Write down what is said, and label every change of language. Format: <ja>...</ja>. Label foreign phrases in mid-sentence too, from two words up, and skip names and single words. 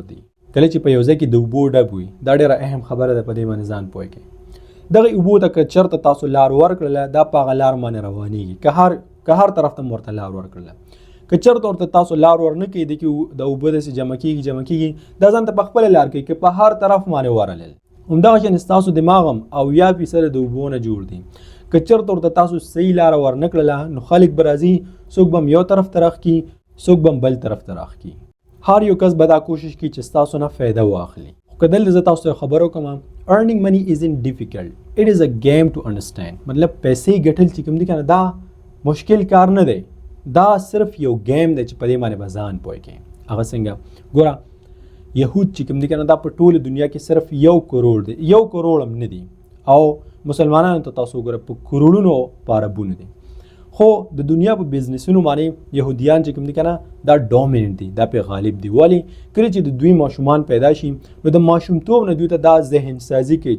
<ps>دی کله چې په یو ځای کې د اوبو ډب وي دا ډېره اهم خبره ده په دې باندې ځان پوه کړئ دغه اوبو ته که چېرته تاسو لار ورکړله دا په هغه لار باندې روانېږي که هر طرف ته م ورته لار ورکړله که چېرته ورته تاسو لار ورنه کوي د کې د اوبه داسې جمع کېږي دا ځان ته په خپله لار کوي که په هر طرف باندې ورلل همدغه شان ستاسو دماغ هم 80% د اوبو نه جوړ دی که چېرته ورته تاسو صحیح لاره ورنه کړله نو خلک به راځي څوک به هم یو طرف ته راخ کړي څوک به هم بل طرف ته راخ کړي هر یو کس به دا کوشش کوي چې ستاسو نه فایده واخلي خو که دلته زه تاسو ته خبر وکړم</ps> <en>earning money isn't difficult it is a game to understand</en> <ps>مطلب پیسې ګټل چې کوم دي که نه دا مشکل کار نه دی دا صرف یو گیم دی چې په دې باندې به ځان پوه کړئ هغه څنګه ګوره یهود چې کوم دي که نه دا په ټوله دنیا کې صرف 1 کروڑ دی 1 کروڑ هم نه دي او مسلمانانو ته تاسو وګوره په کروڑونو په اربونو دي خو د دنیا په بزنسونو باندې یهودیان چې کوم دي که نه دا ډومیننټ دي دا پې غالب دي ولې کله چې د دوی ماشومان پیدا شي نو د ماشومتوب نه دوی ته دا ذهن سازي کوي</ps>